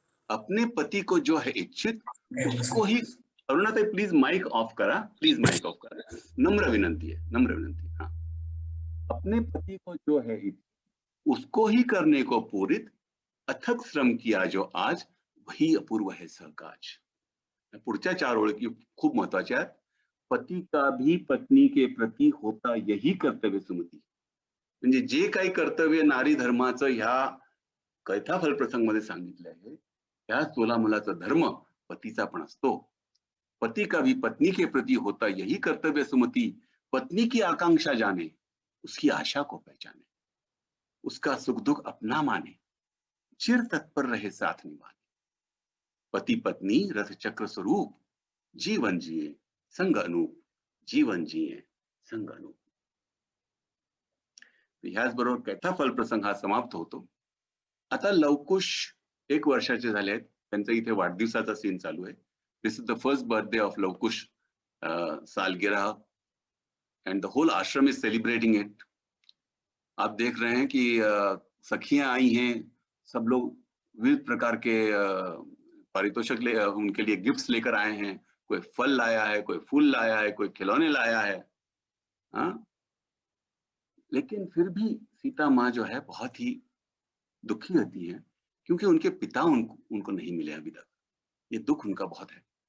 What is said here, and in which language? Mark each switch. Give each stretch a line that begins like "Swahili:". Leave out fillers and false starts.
Hindi: अपने पति को जो है इच्छित उसको ही. अरुणाताई
Marathi: प्लीज माइक ऑफ करा,
Hindi: प्लीज माइक ऑफ करा, नम्र विनंती है, नम्र विनंती. हाँ, अपने पति को जो है उसको ही करने को पूरित, अथक श्रम किया जो आज वही अपूर्व है सहकाज.
Marathi: पुढच्या 4 ओळी खूप महत्वाच्या आहेत.
Hindi: पती का भी पत्नी के प्रति होता यही कर्तव्य सुमती.
Marathi: म्हणजे जे काही कर्तव्य नारी धर्माचं ह्या कैथाफल प्रसंग मध्ये सांगितलं आहे, त्या तोलामोलाचा धर्म पतीचा पण असतो.
Hindi: पति का भी पत्नी के प्रति होता यही कर्तव्य सुमति. पत्नी की आकांक्षा जाने, उसकी आशा को पहचाने, उसका सुख दुख अपना माने, चिर तत्पर रहे साथ निभाने. पति पत्नी रथ चक्र स्वरूप, जीवन जिए संग अनूप, जीवन जिए संग अनूप.
Marathi: ह्याचबरोबर कैथाफल प्रसंग हा समाप्त होतो. आता लवकुश 1 वर्षाचे झाले आहेत. त्यांचा इथे वाढदिवसाचा सीन चालू आहे.
English: This is the first birthday of Laukush सालगिरह, and the whole ashram is celebrating it.
Hindi: आप देख रहे हैं कि सखियां आई हैं, सब लोग विविध प्रकार के पारितोषिक उनके लिए गिफ्ट्स लेकर आए हैं. कोई फल लाया है, कोई फूल लाया है, कोई खिलौने लाया है. हाँ, लेकिन फिर भी सीता माँ जो है बहुत ही दुखी होती है क्योंकि उनके पिता उनको नहीं मिले अभी तक. ये दुख उनका बहुत है.